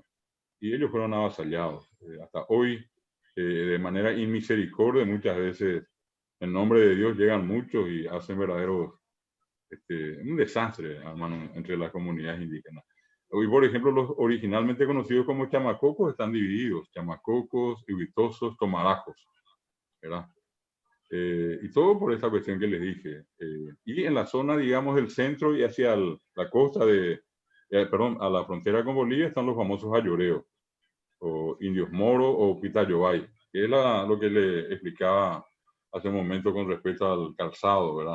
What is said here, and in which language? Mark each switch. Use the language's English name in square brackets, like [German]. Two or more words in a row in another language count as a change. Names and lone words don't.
[Spanish] Y ellos fueron avasallados. Hasta hoy, de manera inmisericordia, muchas veces en nombre de Dios llegan muchos y hacen verdaderos un desastre, hermano, entre las comunidades indígenas. Hoy, por ejemplo, los originalmente conocidos como chamacocos están divididos: chamacocos, huitosos, tomarajos, ¿verdad? Y todo por esta cuestión que les dije. Y en la zona, digamos, del centro y hacia la costa perdón, a la frontera con Bolivia están los famosos ayoreos, o indios moros o pitayobay, que es lo que le explicaba hace un momento con respecto al calzado, ¿verdad?